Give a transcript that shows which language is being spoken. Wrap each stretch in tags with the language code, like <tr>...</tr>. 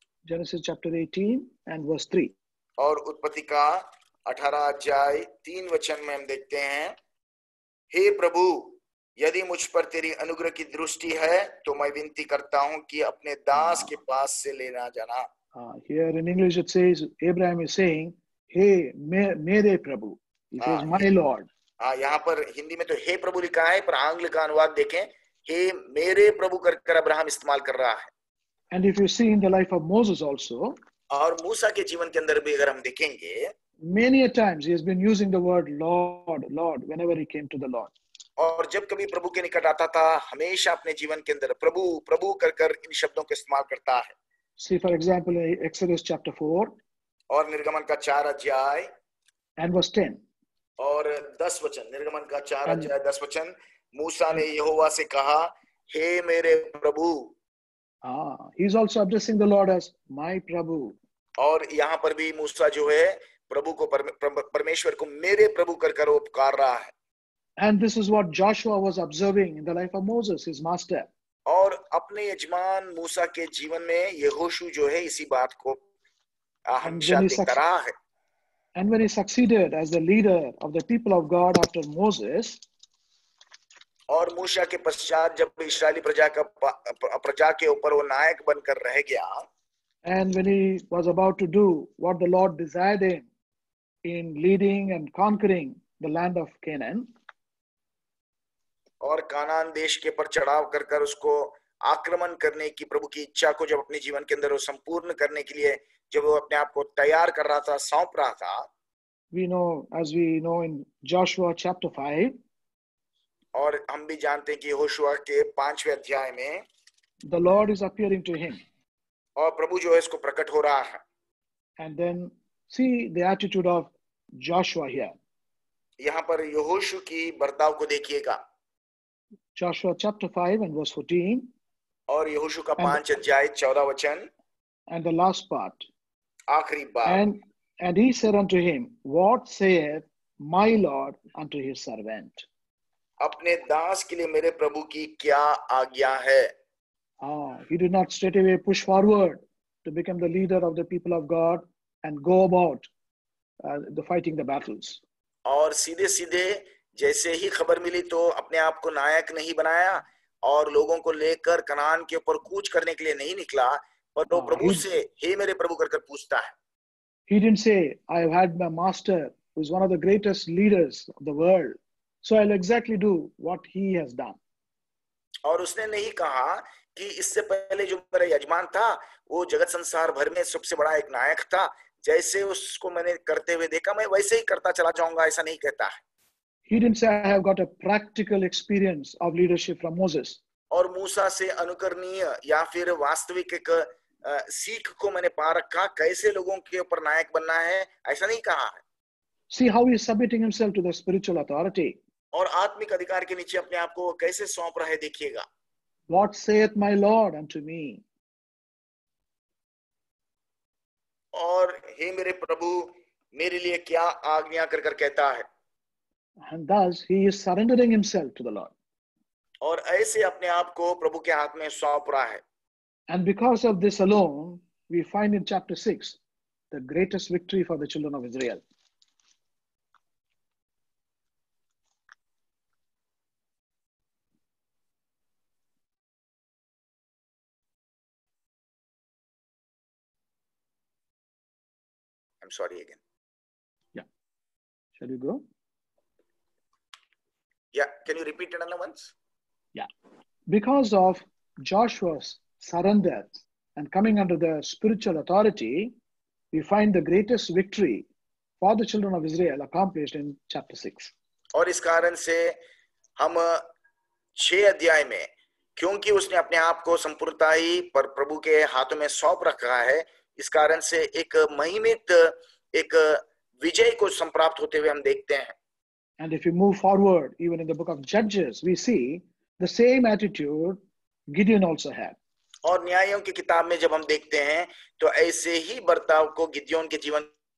<en>Genesis chapter 18 and verse 3.</en> <hi>और उत्पत्ति का 18 अध्याय 3 वचन में हम देखते हैं, हे प्रभु, यदि मुझ पर तेरी अनुग्रह की दृष्टि है तो मैं विनती करता हूं कि अपने दास के पास से लेना जाना.</hi> <en>Here in English it says, Abraham is saying, hey,</en> <hi>mere Prabhu.</hi> <en>He says, my Lord.</en> <hi>यहाँ पर हिंदी में तो हे प्रभु लिखा है, पर आंग्ल का अनुवाद देखें, हे मेरे प्रभु कर अब्राहम इस्तेमाल कर रहा है.</hi> <en>And if you see in the life of Moses also,</en> <hi>और मूसा के जीवन के अंदर भी अगर हम देखेंगे,</hi> <en>many a times he has been using the word Lord, Lord whenever he came to the Lord.</en> <hi>और जब कभी प्रभु के निकट आता था, हमेशा अपने जीवन के अंदर प्रभु प्रभु कर इन शब्दों का इस्तेमाल करता है.</hi> <en>See for example in Exodus chapter 4</en> <hi>और निर्गमन का 4 अध्याय</hi> <en>and verse 10</en> <hi>और 10 वचन. निर्गमन का 4 अध्याय 10 वचन, मूसा ने यहोवा से कहा, हे मेरे प्रभु.</hi> <en>he is also addressing the Lord as my Prabhu.</en> <hi>और यहाँ पर भी मूसा जो है प्रभु को परमेश्वर को मेरे प्रभु कर वो पुकार रहा है।</hi> <en>And this is what Joshua was observing in the life of Moses, his master.</en> <hi>और अपने यजमान मूसा के जीवन में यहोशू जो है इसी बात को हमेशा देखता रहा है।</hi> <en>And when he succeeded as the leader of the people of God after Moses,</en> <hi>और मूसा के पश्चात जब इस्राएली प्रजा के ऊपर वो नायक बनकर रह गया,</hi> <en>and when he was about to do what the Lord desired him in leading and conquering the land of Canaan,</en> <hi>और कानान देश के पर चढ़ाव कर उसको आक्रमण करने की प्रभु की इच्छा को जब अपने जीवन के अंदर वो संपूर्ण करने के लिए जब वो अपने आप को तैयार कर रहा था, सौंप रहा था,</hi> <en>as we know in Joshua chapter 5,</en> <hi>और हम भी जानते हैं कि यहोशू के 5वें अध्याय में</hi> <en>the Lord is appearing to him,</en> <hi>और प्रभु जो है इसको प्रकट हो रहा है।</hi> <en>and then see the attitude of Joshua here.</en> <hi>यहाँ पर यहोशू की बर्ताव को देखिएगा।</hi> <en>Joshua chapter 5 and verse 14,</en> <hi>और यहोशू का 5 अध्याय 14 वचन,</hi> <en>and the last part,</en> <hi>आखिरी बात,</hi> <en>and he said unto him, what saith my Lord unto his servant?</en> <hi>अपने दास के लिए मेरे प्रभु की क्या आज्ञा है?</hi> <en>He did not straightaway push forward to become the leader of the people of God and go about fighting the battles.</en> <hi>और सीधे सीधे जैसे ही खबर मिली तो अपने आप को नायक नहीं बनाया और लोगों को लेकर कनान के ऊपर कूच करने के लिए नहीं निकला, पर वो प्रभु से हे मेरे प्रभु कर पूछता है।</hi> <en>He didn't say, I have had my master who is one of the greatest leaders of the world, so I'll exactly do what he has done.</en> <hi>और उसने नहीं कहा कि इससे पहले जो मेरा यजमान था वो जगत संसार भर में सबसे बड़ा एक नायक था, जैसे उसको मैंने करते हुए देखा मैं वैसे ही करता चला जाऊंगा, ऐसा नहीं कहता है।</hi> <en>He didn't say, I have got a practical experience of leadership from Moses.</en> <hi>और मूसा से अनुकरणीय या फिर वास्तविक एक सीख को मैंने पा रखा, कैसे लोगों के ऊपर नायक बनना है, ऐसा नहीं कहा है।</hi> <en>See how he is submitting himself to the spiritual authority.</en> <hi>और आत्मिक अधिकार के नीचे अपने आप को कैसे सौंप रहा है, देखिएगा।</hi> <en>What saith my Lord unto me?</en> <hi>और हे मेरे प्रभु मेरे लिए क्या आज्ञा कर कहता है।</hi> <en>And thus he is surrendering himself to the Lord.</en> <hi>और ऐसे अपने आप को प्रभु के हाथ में सौंप रहा है।</hi> <en>And because of this alone, we find in chapter 6 the greatest victory for the children of Israel. I'm sorry again. Yeah. Shall we go? Yeah. Can you repeat it another once? Yeah. Because of Joshua's surrender and coming under the spiritual authority, we find the greatest victory for the children of Israel accomplished in chapter 6.</en> <hi>और इस कारण से हम 6 अध्याय में, क्योंकि उसने अपने आप को संपूर्णता ही पर प्रभु के हाथों में सौंप रखा है, इस कारण से एक महिमित एक विजय को संप्राप्त होते हुए हम देखते हैं।</hi> <en>And if we move forward, even in the book of Judges, we see the same attitude Gideon also had.</en> <hi>और न्यायों की किताब में जब हम देखते हैं तो ऐसे ही बर्ताव को गिदयोन के जीवन</hi>